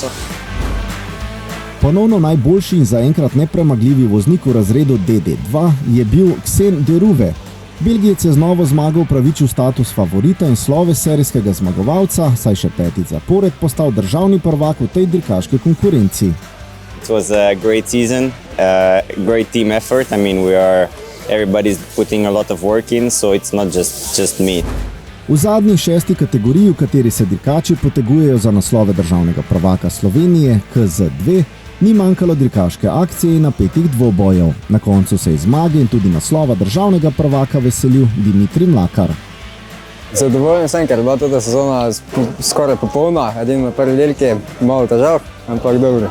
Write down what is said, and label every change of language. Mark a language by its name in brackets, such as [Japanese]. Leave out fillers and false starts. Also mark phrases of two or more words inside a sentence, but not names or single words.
[Slovenian] Ponovno najboljši in zaenkrat nepremagljivi voznik v razredu DD2 je bil Xen Deruve. Belgijec je z novo zmago upravičil status favorita in slove serijskega zmagovalca, saj še 5. zapored postal državni prvak v tej dirkaški konkurenci. [English] It was a great season, great team effort. I mean, everybody's putting a lot of work in, so it's not just me. [Slovenian] V zadnji 6. kategoriji, v kateri se dirkači potegujejo za naslove državnega prvaka Slovenije, KZ2, ni manjkalo dirkaške akcije in napetih dvobojev. Na koncu se je zmage in tudi naslova državnega prvaka veselil Dimitrij Mlakar. Zadovoljen sem, ker je bila tudi sezona skoraj popolna, edino na prvi dirki malo težav, ampak dobro.